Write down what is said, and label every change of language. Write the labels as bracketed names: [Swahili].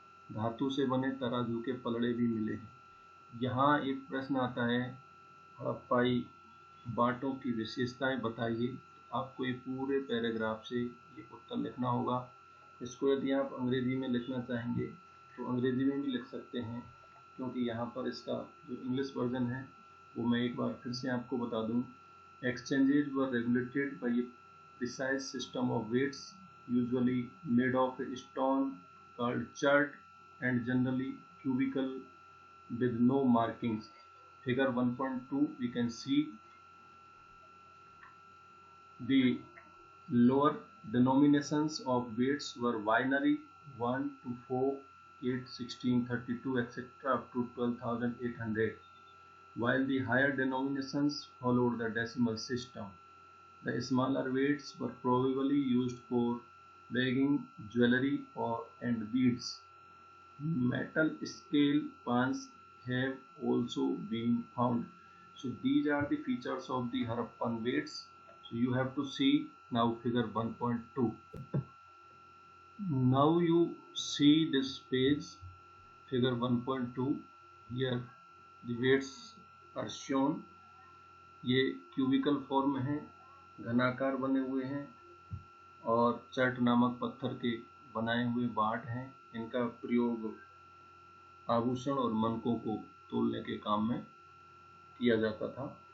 [Hindi] धातु से बने तराजू के पलड़े भी मिले हैं. यहाँ एक प्रश्न आता है, हड़प्पाई बाटों की विशेषताएं बताइए. आपको ये पूरे पैराग्राफ से ये उत्तर लिखना होगा. इसको यदि आप अंग्रेजी में लिखना चाहेंगे तो अंग्रेजी में भी लिख सकते हैं, क्योंकि यहाँ पर इसका जो इंग्लिश वर्जन है वो मैं एक बार फिर से आपको बता दूँ. [English] Exchanges were regulated by a precise system of weights, usually made of a stone called chert and generally cubical with no markings. Figure 1.2 we can see the lower denominations of weights were binary 1 to 4, 8, 16, 32, etc. up to 12,800, while the higher denominations followed the decimal system. The smaller weights were probably used for bagging jewelry and beads. Metal scale pans have also been found. So these are the features of the Harappan weights. So you have to see now figure 1.2. Now you see this page, figure 1.2. Here the weights are shown. [Hindi] ये cubicle form है, घनाकार बने हुए हैं और chert नामक पत्थर के बनाए हुए बाट हैं. इनका प्रयोग आभूषण और मनकों को तोलने के काम में किया जाता था.